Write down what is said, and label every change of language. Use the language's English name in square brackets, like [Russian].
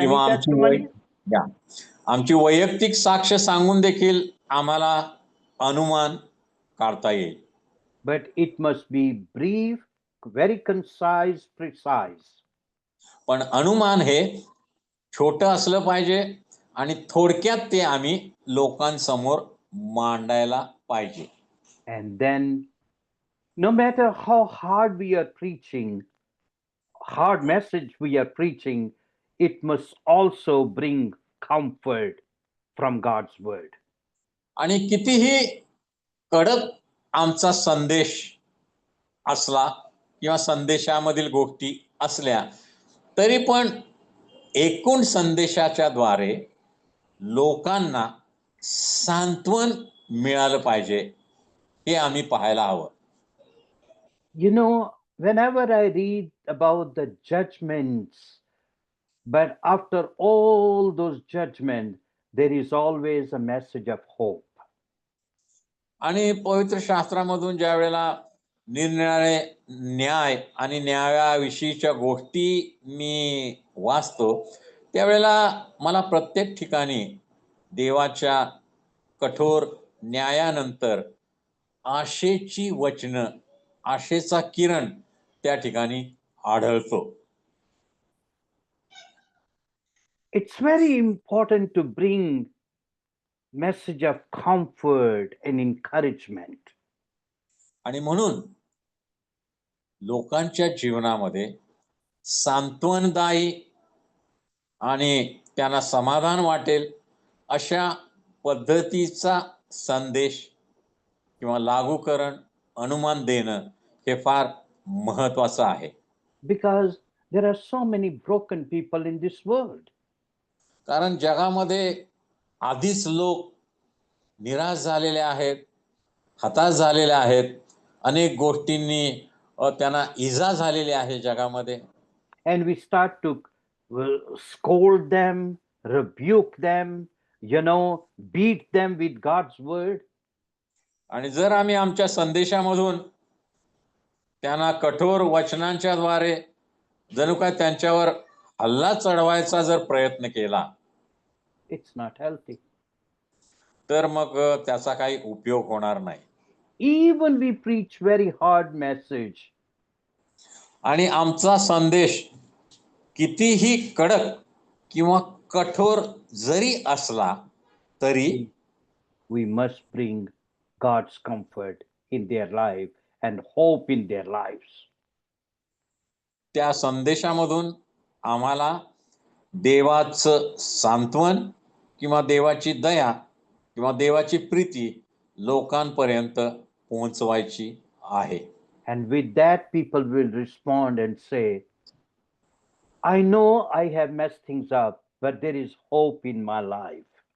[Marathi] किंवा [English] testimony. [Marathi] आमची वैयक्तिक साक्ष सांगून देखील आम्हाला अनुमान काढता येईल. [English] But it must be brief, very concise, precise. [Marathi] पण अनुमान हे छोटं असलं पाहिजे आणि थोडक्यात ते आम्ही लोकांसमोर मांडायला पाहिजे. [English] And then, no matter how hard we are preaching, hard message we are preaching, it must also bring comfort from God's word. [Marathi] आणि कितीही कडक आमचा संदेश असला किंवा संदेशामधील गोष्टी असल्या तरी पण एकूण संदेशाच्या द्वारे लोकांना सांत्वन मिळालं पाहिजे हे आम्ही पाहायला हवं. [English] Whenever I read about the judgments, but after all those judgments, there is always a message of hope. [Marathi] आणि पवित्र शास्त्रामधून ज्या वेळेला निरनिराळे न्याय आणि न्यायाविषयीच्या गोष्टी मी वाचतो त्यावेळेला मला प्रत्येक ठिकाणी देवाच्या कठोर न्यायानंतर आशेची वचनं, आशेचा किरण त्या ठिकाणी आढळतो. [English] It's very important to bring message of comfort and encouragement. [Marathi] आणि म्हणून लोकांच्या जीवनामध्ये सांत्वनदायी आणि त्यांना समाधान वाटेल अशा पद्धतीचा संदेश किंवा लागूकरण अनुमान देणं हे फार महत्वाचं आहे. [English] Because there are so many broken people in this world. [Marathi] कारण जगामध्ये आधीच लोक निराश झालेले आहेत, हताश झालेले आहेत, अनेक गोष्टींनी त्यांना इजा झालेली आहे जगामध्ये. [English] And we start to scold them, rebuke them, beat them with God's word. [Marathi] आणि जर आम्ही आमच्या संदेशामधून त्यांना कठोर वचनांच्या द्वारे जणू काय त्यांच्यावर हल्ला चढवायचा जर प्रयत्न केला [English] It's not healthy. [Marathi] तर मग त्याचा काही उपयोग होणार नाही. [English] Even we preach very hard message, [Marathi] आणि आमचा संदेश कितीही कडक किंवा कठोर जरी असला तरी [English] we must bring God's comfort in their life and hope in their lives. [Marathi] त्या संदेशामधून आम्हाला देवाचं सांत्वन किंवा देवाची दया किंवा देवाची प्रीती लोकांपर्यंत पोहोचवायची आहे. [English] And with that, people will respond and say, I know I have messed things up, but there is hope in my life.